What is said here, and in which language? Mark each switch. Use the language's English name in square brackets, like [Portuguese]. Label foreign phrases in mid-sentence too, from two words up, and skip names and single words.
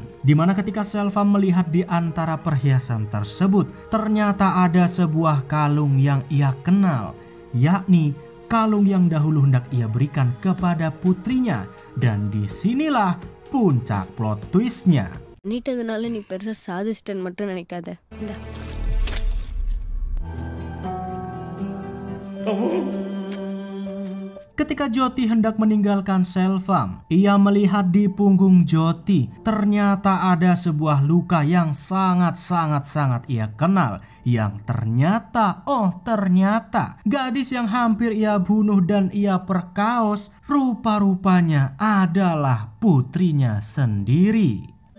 [Indonesian] Dimana ketika Selvam melihat di antara perhiasan tersebut, ternyata ada sebuah kalung yang ia kenal, yakni kalung yang dahulu hendak ia berikan kepada putrinya. Dan disinilah puncak plot twistnya. [Tamil] பண்ணிட்டதுனால நீ பெருசா சாதிச்சிட்டேன்னு மட்டும் நினைக்காத. [Indonesian] Ketika Jyoti hendak meninggalkan Selvam, ia melihat di punggung Jyoti ternyata ada sebuah luka yang sangat ia kenal, yang ternyata gadis yang hampir ia bunuh dan ia perkaos rupa-rupanya adalah putrinya sendiri.